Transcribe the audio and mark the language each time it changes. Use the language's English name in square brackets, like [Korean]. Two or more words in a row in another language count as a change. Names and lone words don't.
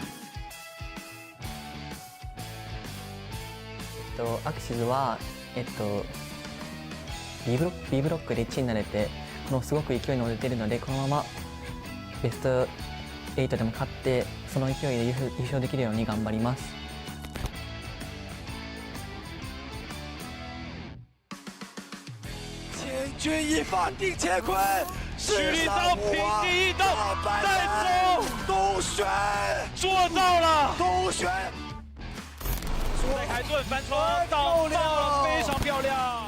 [Japanese] アクシズはB ブロックで1位になれてすごく勢いに乗れているのでこのまま。ベスト8でも勝ってその勢いで優勝できるように頑張ります。 [Chinese] 千钧一发定乾坤，蓄力到平地一刀，再走东玄，做到了东玄。海顿翻窗，到了，非常漂亮。